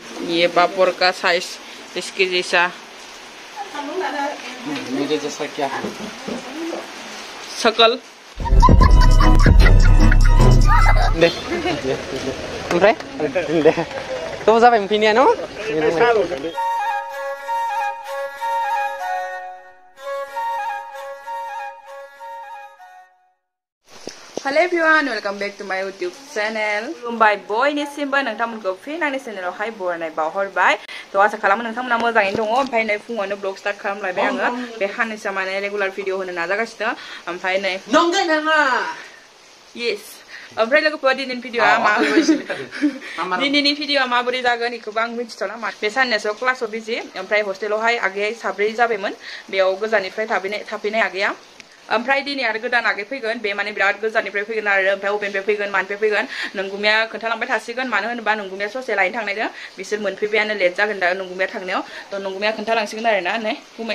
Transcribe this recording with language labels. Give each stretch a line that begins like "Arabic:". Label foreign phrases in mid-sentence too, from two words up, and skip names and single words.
Hindi: ये पापड़ का साइज इसके जैसा मेरे जैसा क्या है सकल
Bodo: दे ओमफ्राय दे गोबाव जाबाय मोनफैनाया न
English: Hello everyone, welcome back to my YouTube channel.
Bodo: खुलुमबाय बयनिसिमबो नोंथांमोनखौ फिन आंनि चेनेलावहाय बरायनाय बावहरबाय। थ' आसा खालामो नोंथांमोना मोजाङैनो दङ। ओमफ्राय नै फुङावनो
English: blog start
Bodo: खालामलायबाय आङो। बे साननैसो माने
English: regular video
Bodo: होनो नाजागासिनो। ओमफ्राय नै नंगौ नामा yes ओमफ्राय लोगोफोर दिनैनि भिडिअआ दिनैनि भिडिअआ माबोरै जागोन बेखौबो आं मिथिथ'ला बे साननैसोआव क्लासाव बिजि ओमफ्राय हस्टेलावहाय आगैया साब्रै जाबायमोन बेयाव गोजाननिफ्राय थाफैनाय आगैया ओमफ्राय दिनै आरो गोदान आगै फैगोन बे माने बिराद गोजाननिफ्राय फैगोन आरो ओमफ्राय अबेनिफ्राय फैगोन मानिफ्राय फैगोन नोंगुमिया खोन्थालांबाय थासिगोन मानो होनोबा नोंगुमिया ससे लायनो थांनायदों बिसोर मोनफैबायानो लेट जागोन दा नोंगुमिया थांनायाव थ' नोंगुमिया खोन्थालांसिगोन आरो ना नै गुमै